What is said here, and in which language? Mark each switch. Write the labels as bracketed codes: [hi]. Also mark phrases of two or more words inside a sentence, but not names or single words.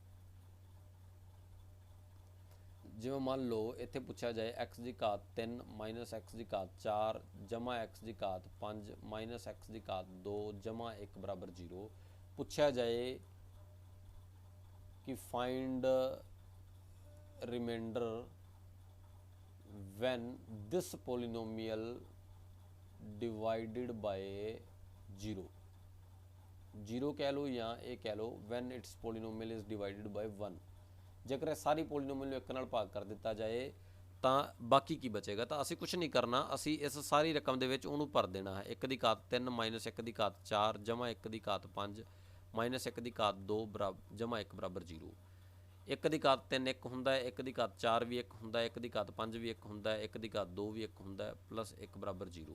[pa] ਜਿਵੇਂ ਮੰਨ ਲਓ ਇੱਥੇ ਪੁੱਛਿਆ ਜਾਏ x ਦੀ ਘਾਤ 3 ਮਾਈਨਸ x ਦੀ ਘਾਤ 4 ਜਮਾ x ਦੀ ਘਾਤ 5 ਮਾਈਨਸ x ਦੀ ਘਾਤ 2 ਜਮਾ 1 ਬਰਾਬਰ 0। ਪੁੱਛਿਆ ਜਾਏ ਕਿ [en] find remainder when this polynomial divided by 0, 0 [hi] कह लो या ये कह लो [en] when its polynomial is divided by 1। [pa] ਜੇਕਰ ਇਹ ਸਾਰੀ ਪੋਲੀਨੋਮੀਅਲ ਨੂੰ 1 ਨਾਲ ਭਾਗ ਕਰ ਦਿੱਤਾ ਜਾਏ ਤਾਂ ਬਾਕੀ ਕੀ ਬਚੇਗਾ, ਤਾਂ ਅਸੀਂ ਕੁਝ ਨਹੀਂ ਕਰਨਾ, ਅਸੀਂ ਇਸ ਸਾਰੀ ਰਕਮ ਦੇ ਵਿੱਚ ਉਹਨੂੰ ਭਰ ਦੇਣਾ ਹੈ। 1 ਦੀ ਘਾਤ 3 ਮਾਈਨਸ 1 ਦੀ ਘਾਤ 4 ਜਮਾ 1 ਦੀ ਘਾਤ 5 ਮਾਈਨਸ 1 ਦੀ ਘਾਤ 2 ਬਰਾਬਰ ਜਮਾ 1 ਬਰਾਬਰ 0। 1 ਦੀ ਘਾਤ 3 1 ਹੁੰਦਾ ਹੈ, 1 ਦੀ ਘਾਤ 4 ਵੀ 1 ਹੁੰਦਾ ਹੈ, 1 ਦੀ ਘਾਤ 5 ਵੀ 1 ਹੁੰਦਾ ਹੈ, 1 ਦੀ ਘਾਤ 2 ਵੀ 1 ਹੁੰਦਾ ਹੈ, ਪਲੱਸ 1 ਬਰਾਬਰ 0।